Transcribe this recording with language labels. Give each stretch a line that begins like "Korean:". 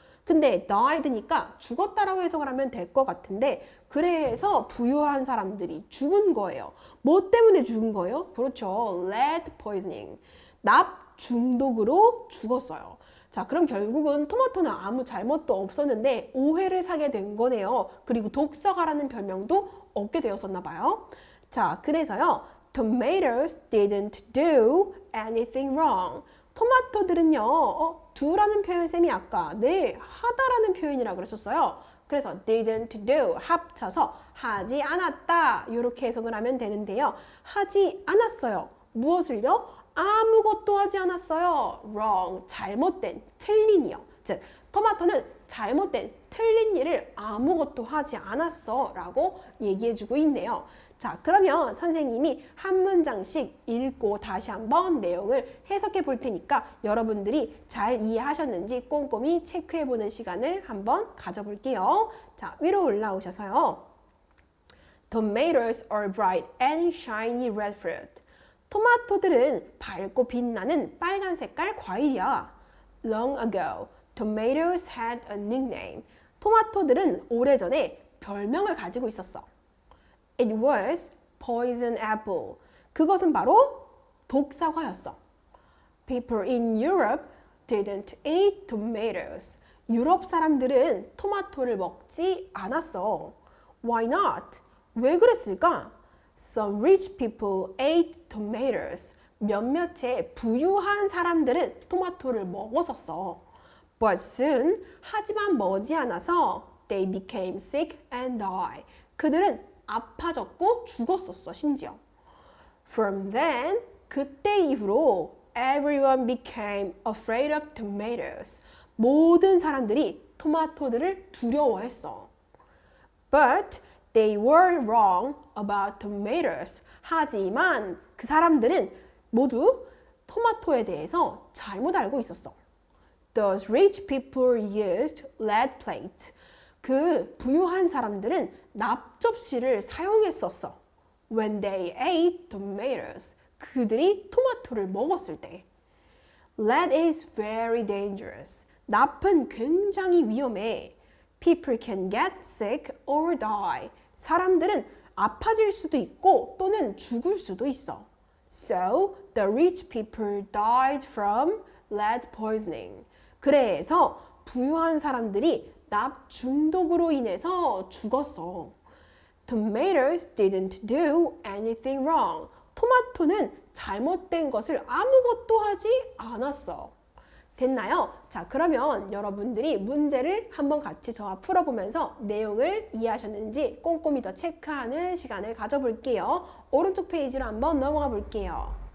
Korean: 근데 died니까 죽었다라고 해석을 하면 될 것 같은데, 그래서 부유한 사람들이 죽은 거예요. 뭐 때문에 죽은 거예요? 그렇죠.
English: lead poisoning.
Korean: 납 중독으로 죽었어요. 자, 그럼 결국은 토마토는 아무 잘못도 없었는데 오해를 사게 된 거네요. 그리고 독서가라는 별명도 얻게 되었었나 봐요.
English: 자,
Korean: 그래서요,
English: tomatoes didn't do anything wrong.
Korean: 토마토들은요, do라는 표현 쌤이 아까 네, 하다라는 표현이라고 그랬었어요. 그래서 didn't do 합쳐서 하지 않았다, 이렇게 해석을 하면 되는데요. 하지 않았어요. 무엇을요? 아무것도 하지 않았어요. wrong, 잘못된, 틀린이요. 즉, 토마토는 잘못된, 틀린 일을 아무것도 하지 않았어 라고 얘기해주고 있네요. 자, 그러면 선생님이 한 문장씩 읽고 다시 한번 내용을 해석해 볼 테니까 여러분들이 잘 이해하셨는지 꼼꼼히 체크해 보는 시간을 한번 가져볼게요. 자, 위로 올라오셔서요.
English: Tomatoes are bright and shiny red fruit.
Korean: 토마토들은 밝고 빛나는 빨간 색깔 과일이야.
English: Long ago, tomatoes had a nickname.
Korean: 토마토들은 오래전에 별명을 가지고 있었어.
English: It was poison apple.
Korean: 그것은 바로 독사과였어.
English: People in Europe didn't eat tomatoes.
Korean: 유럽 사람들은 토마토를 먹지 않았어.
English: Why not?
Korean: 왜 그랬을까?
English: Some rich people ate tomatoes.
Korean: 몇몇의 부유한 사람들은 토마토를 먹었었어.
English: But soon,
Korean: 하지만 머지않아서
English: they became sick and died.
Korean: 그들은 아파졌고 죽었었어, 심지어.
English: From then,
Korean: 그때 이후로
English: everyone became afraid of tomatoes.
Korean: 모든 사람들이 토마토들을 두려워했어.
English: But they were wrong about tomatoes.
Korean: 하지만 그 사람들은 모두 토마토에 대해서 잘못 알고 있었어.
English: Those rich people used lead plates.
Korean: 그 부유한 사람들은 납 접시를 사용했었어.
English: When they ate tomatoes.
Korean: 그들이 토마토를 먹었을 때.
English: Lead is very dangerous.
Korean: 납은 굉장히 위험해.
English: People can get sick or die.
Korean: 사람들은 아파질 수도 있고 또는 죽을 수도 있어.
English: So, the rich people died from lead poisoning.
Korean: 그래서 부유한 사람들이 납 중독으로 인해서 죽었어.
English: Tomatoes didn't do anything wrong.
Korean: 토마토는 잘못된 것을 아무것도 하지 않았어. 됐나요? 자, 그러면 여러분들이 문제를 한번 같이 저와 풀어보면서 내용을 이해하셨는지 꼼꼼히 더 체크하는 시간을 가져볼게요. 오른쪽 페이지로 한번 넘어가 볼게요.